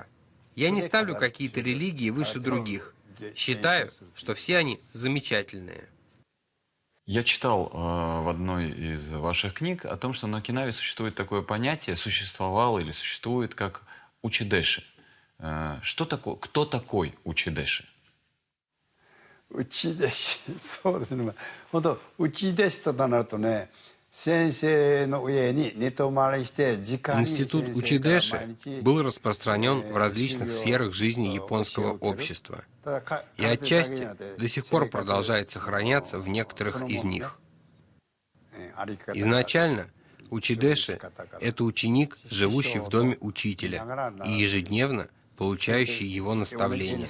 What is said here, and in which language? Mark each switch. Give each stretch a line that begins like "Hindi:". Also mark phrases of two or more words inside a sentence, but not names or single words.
Russian: Я не ставлю какие-то религии выше других. Считаю, что все они замечательные. Я читал в одной из ваших книг о том, что на Окинаве существует такое понятие, существовало или существует, как учидеши. Что такое, кто такой учидеши?
Japanese: 内弟子そうですね本当内弟子となるとね先生の上に寝泊まりして時間に
Russian: Институт учидеши был распространен в различных сферах жизни японского общества. И отчасти до сих пор продолжает сохраняться в некоторых из них. Изначально учидеши – это ученик, живущий в доме учителя и ежедневно получающий его наставления.